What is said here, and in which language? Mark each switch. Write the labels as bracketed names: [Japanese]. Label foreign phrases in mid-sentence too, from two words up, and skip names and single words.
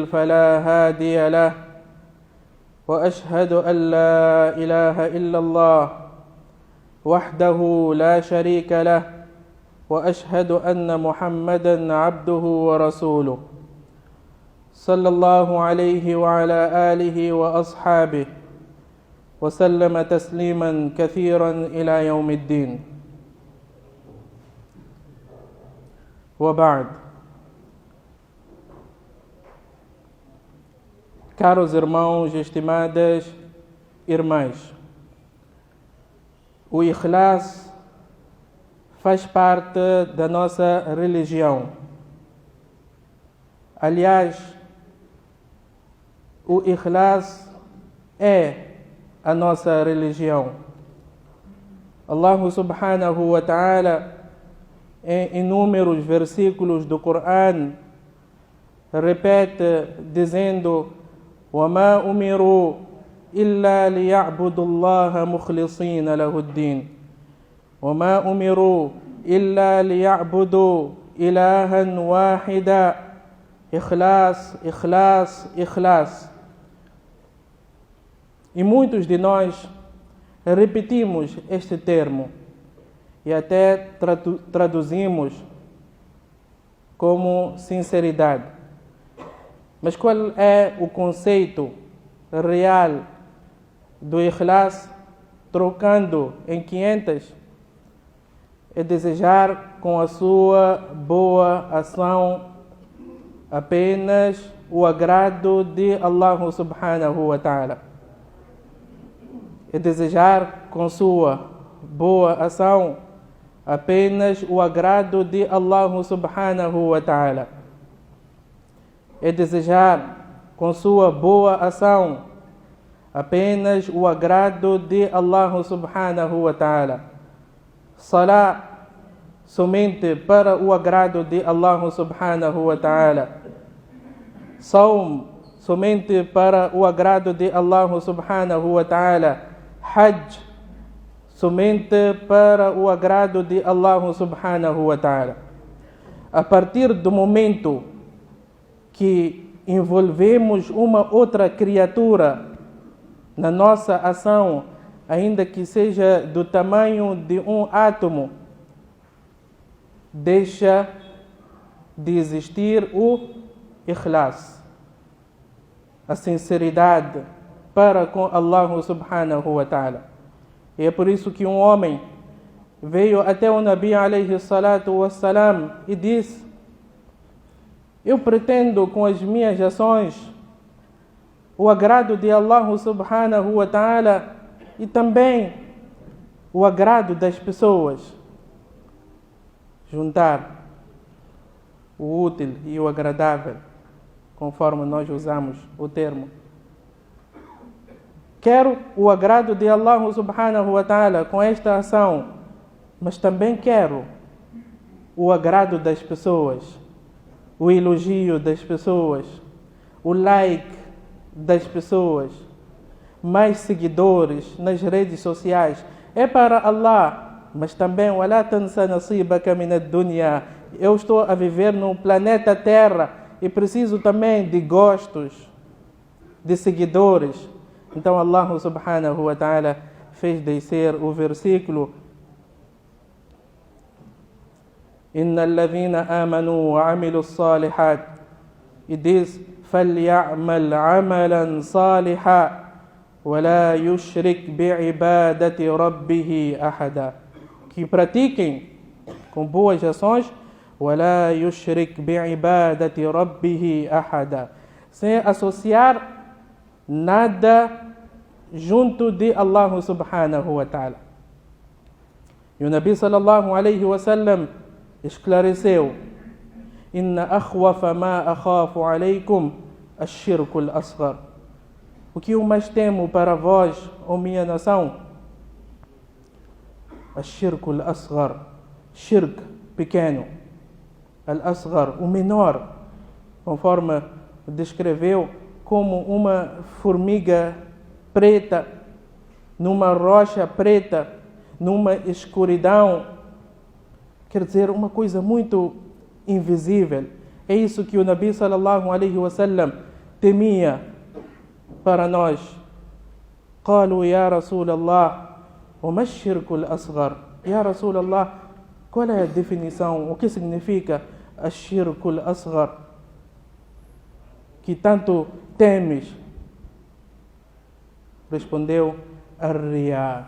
[Arabic] فلا هادي له وأشهد أن لا إله إلا الله وحده لا شريك له وأشهد أن محمدًا عبده ورسوله صلى الله عليه وعلى آله وأصحابه وسلم تسليمًا كثيرًا إلى يوم الدين. وبعد. [Portuguese] Caros irmãos e estimadas irmãs, o Ikhlas faz parte da nossa religião. Aliás, o Ikhlas é a nossa religião. [Arabic] الله سبحانه وتعالى, [Portuguese] em inúmeros versículos do Coran, repete dizendo: [Arabic] وَمَا أُمِرُوا إِلَّا لِيَعْبُدُوا اللَّهَ مُخْلِصِينَ لَهُ الدِّينَ وَمَا أُمِرُوا إِلَّا لِيَعْبُدُوا إِلَهًا وَاحِدًا إخلاص, إخلاص, إخلاص. [Portuguese] E muitos de nós repetimos este termo e até traduzimos como sinceridade. Mas qual é o conceito real do Ikhlas, trocando em 500? É desejar com a sua boa ação apenas o agrado de [Arabic] الله سبحانه وتعالى. [Portuguese] É desejar com sua boa ação apenas o agrado de [Arabic] الله سبحانه وتعالى. [Portuguese] É desejar com sua boa ação apenas o agrado de [Arabic] الله سبحانه وتعالى. [Portuguese] Salah somente para o agrado de [Arabic] الله سبحانه وتعالى. [Portuguese] Saum somente para o agrado de [Arabic] الله سبحانه وتعالى. [Portuguese] Hajj somente para o agrado de [Arabic] الله سبحانه وتعالى. [Portuguese] A partir do momento que envolvemos uma outra criatura na nossa ação, ainda que seja do tamanho de um átomo, deixa de existir o Ikhlas, a sinceridade para com [Arabic] الله سبحانه وتعالى. [Portuguese] E é por isso que um homem veio até o Nabi [Arabic] عليه الصلاة والسلام [Portuguese] e disse: eu pretendo com as minhas ações o agrado de [Arabic] الله سبحانه وتعالى [Portuguese] e também o agrado das pessoas. Juntar o útil e o agradável, conforme nós usamos o termo. Quero o agrado de [Arabic] الله سبحانه وتعالى [Portuguese] com esta ação, mas também quero o agrado das pessoas, o elogio das pessoas, o like das pessoas, mais seguidores nas redes sociais. É para Allah, mas também [Arabic] وَلَا تَنْسَ نَصِيبَكَ مِنَ الدُّنْيَا. [Portuguese] Eu estou a viver no planeta Terra e preciso também de gostos, de seguidores. Então [Arabic] الله سبحانه وتعالى [Portuguese] fez descer o versículo: [Arabic] إِنَّ الَّذِينَ آمَنُوا وَعَمِلُوا الصَّالِحَاتِ, [Portuguese] e diz: [Arabic] فَلْيَعْمَلْ عَمَلًا صَالِحًا وَلَا يُشْرِكْ بِعِبَادَةِ رَبِّهِ أَحَدًا. [Portuguese] Que pratiquem com boas ações, [Arabic] وَلَا يُشْرِكْ بِعِبَادَةِ رَبِّهِ أَحَدًا, [Portuguese] sem associar nada junto de [Arabic] الله سبحانه وتعالى. [Portuguese] E o [Arabic] Nabi صلى الله عليه وسلم esclareceu: إن أخوف ما أخاف عليكم الشرك الأصغر. [Portuguese] O que eu mais temo para vós, ó minha nação? [Arabic] الشرك الأصغر. Shirk, pequeno, al-asghar, [Portuguese] o menor, conforme descreveu, como uma formiga preta, numa rocha preta, numa escuridão. Quer dizer, uma coisa muito invisível. É isso que o Nabi [Arabic] صلى الله عليه وسلم [Portuguese] temia para nós. [Arabic] قالوا يا رسول الله وما الشرك الأصغر. يا رسول الله, [Portuguese] qual é a definição? O que significa [Arabic] الشرك الأصغر? [Portuguese] Que tanto temes? Respondeu: [Arabic] الرياء.